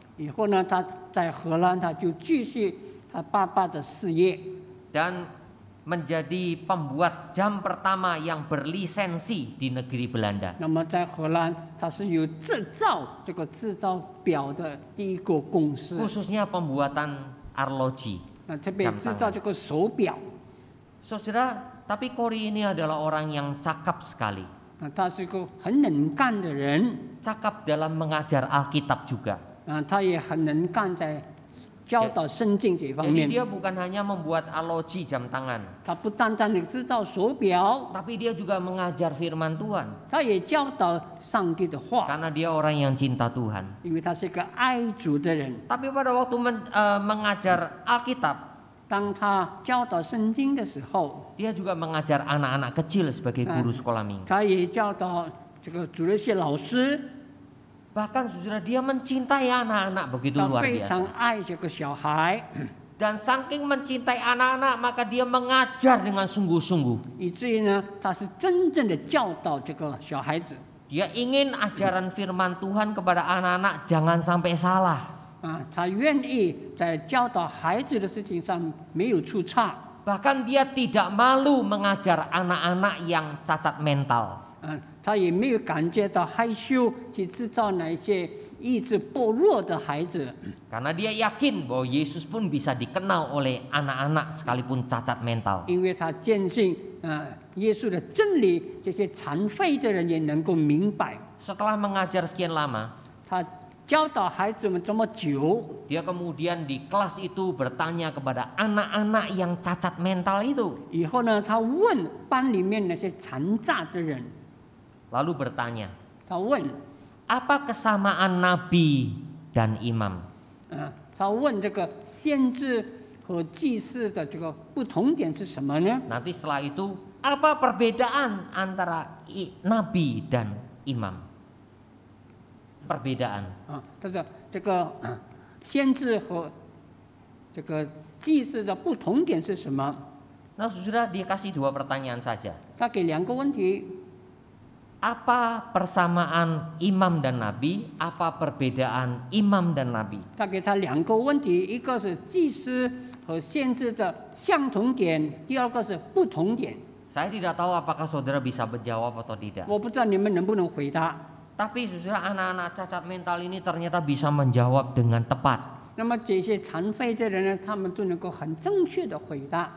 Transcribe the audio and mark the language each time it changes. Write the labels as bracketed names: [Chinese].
[Chinese] 以后呢，他在荷兰，他就继续他爸爸的事业。 [Indonesian] Dan menjadi pembuat jam pertama yang berlisensi di negeri Belanda. [Chinese] 那么在荷兰，他是有制造制造表的第一个公司， [Indonesian] Khususnya pembuatan arloji. [Chinese] 特别制造这个手表。 [Indonesian] Saudara, tapi Corrie ini adalah orang yang cakap sekali. [Chinese] 他是一个很能干的人， [Indonesian] Cakap dalam mengajar Alkitab juga. [Chinese] 他也很能干在教导圣经这方 [Indonesian] Jadi [Chinese] 面。 [Indonesian] dia bukan hanya membuat aloji jam tangan, [Chinese] 他不单单的制造手表， [Indonesian] tapi dia juga mengajar firman Tuhan. [Chinese] 他也教导上帝的话， [Indonesian] Karena dia orang yang cinta Tuhan. [Chinese] 因为他是个爱主的人。 [Indonesian] Tapi pada waktu mengajar Alkitab, [Chinese] 当他教导圣经的时候， [Indonesian] dia juga mengajar anak-anak kecil sebagai guru sekolah minggu. [Chinese] 他也教导这个主日学老师， [Indonesian] Bahkan saudara, dia mencintai anak-anak begitu [Chinese] 他 [Indonesian] luar [Chinese] 非 [Indonesian] biasa. [Chinese] 常爱这个小孩， [Indonesian] Dan saking mencintai anak-anak, maka dia mengajar dengan sungguh-sungguh. [Chinese] 以至于呢，他是真正的教导这个小孩子 [Indonesian] Dia ingin ajaran firman Tuhan kepada anak-anak jangan sampai salah. [Chinese] 啊，他愿意在教导孩子的事情上没有出差。 [Indonesian] Bahkan dia tidak malu mengajar anak-anak yang cacat mental. [Chinese] 他也没有感觉到害羞去制造那一些意志薄弱的孩子， [Indonesian] Karena dia yakin bahwa Yesus pun bisa dikenal oleh anak-anak sekalipun cacat mental. [Chinese] 因为他坚信耶稣的真理，这些残废的人也能够明白。 [Indonesian] Setelah mengajar sekian lama, [Chinese] 他教导孩子们这么久， [Indonesian] dia kemudian di kelas itu bertanya kepada anak-anak yang cacat mental itu. [Chinese] 以后呢，他问班里面那些残障的人， [Indonesian] Lalu bertanya, [Chinese] 他问 [Indonesian] apa kesamaan nabi dan imam? [Chinese] 他问这个先知和祭司的这个不同点是什么呢？ [Indonesian] Nanti setelah itu, apa perbedaan antara nabi dan imam? Perbedaan. [Chinese] 他说这个先知和这个祭司的不同点是什么？ [Indonesian] Nah, sudah dikasih 2 pertanyaan saja. [Chinese] 他给2个问题。 [Indonesian] Apa persamaan imam dan nabi? Apa perbedaan imam dan nabi? [Chinese] 他给他2个问题，一个是祭司和先知的相同点，第2个是不同点。 [Indonesian] Saya tidak tahu apakah saudara bisa menjawab atau tidak. [Chinese] 我不知道你们能不能回答。 [Indonesian] Tapi saudara, anak-anak cacat mental ini ternyata bisa menjawab dengan tepat. [Chinese] 那么这些残废的人呢，他们都能够很正确的回答，